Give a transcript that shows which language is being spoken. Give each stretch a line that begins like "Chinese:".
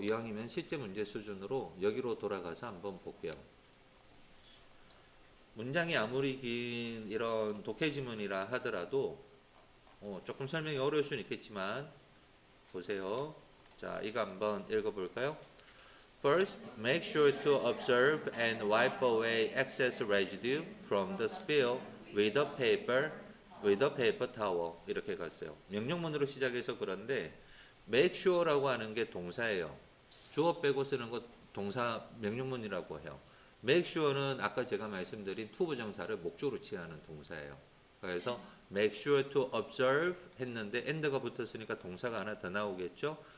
Korean: 이왕이면 실제 문제 수준으로 여기로 돌아가서 한번 볼게요. 문장이 아무리 긴 이런 독해지문이라 하더라도 조금 설명이 어려울 수는 있겠지만 보세요. 자, 이거 한번 읽어볼까요?
English: First, make sure to observe and wipe away excess residue from the spill with a paper towel.
Korean: 이렇게 갔어요. 명령문으로 시작해서 그런데 make sure라고 하는 게 동사예요. 주어 빼고 쓰는 것 동사 명령문이라고 해요. make sure는 아까 제가 말씀드린 to 부정사를 목적으로 취하는 동사예요. 그래서
English: make sure to observe
Korean: 했는데 and가 붙었으니까 동사가 하나 더 나오겠죠.